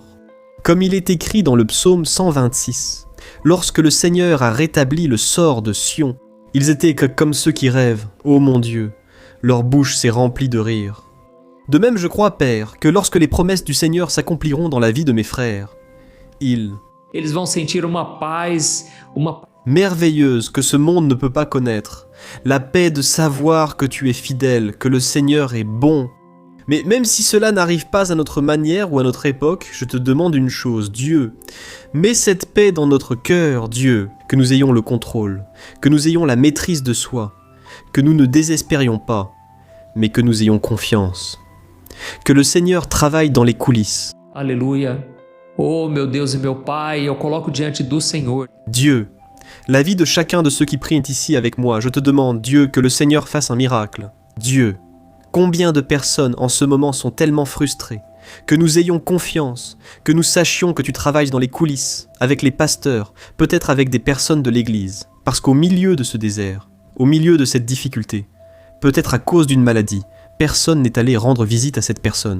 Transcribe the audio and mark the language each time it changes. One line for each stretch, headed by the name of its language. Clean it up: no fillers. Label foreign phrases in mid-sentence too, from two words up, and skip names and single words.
French: Comme il est écrit dans le psaume 126, lorsque le Seigneur a rétabli le sort de Sion, ils étaient comme ceux qui rêvent, ô mon Dieu, leur bouche s'est remplie de rire. De même, je crois, Père, que lorsque les promesses du Seigneur s'accompliront dans la vie de mes frères,
Portuguese: eles vão sentir uma paz,
French: merveilleuse que ce monde ne peut pas connaître, la paix de savoir que tu es fidèle, que le Seigneur est bon. Mais même si cela n'arrive pas à notre manière ou à notre époque, je te demande une chose, Dieu, mets cette paix dans notre cœur, Dieu, que nous ayons le contrôle, que nous ayons la maîtrise de soi, que nous ne désespérions pas, mais que nous ayons confiance. Que le Seigneur travaille dans les coulisses.
Portuguese: Aleluia. Oh, meu Deus e meu Pai, eu coloco diante do Senhor.
French: Dieu, la vie de chacun de ceux qui prient ici avec moi, je te demande, Dieu, que le Seigneur fasse un miracle. Dieu, combien de personnes en ce moment sont tellement frustrées, que nous ayons confiance, que nous sachions que tu travailles dans les coulisses, avec les pasteurs, peut-être avec des personnes de l'Église, parce qu'au milieu de ce désert, au milieu de cette difficulté, peut-être à cause d'une maladie, personne n'est allé rendre visite à cette personne.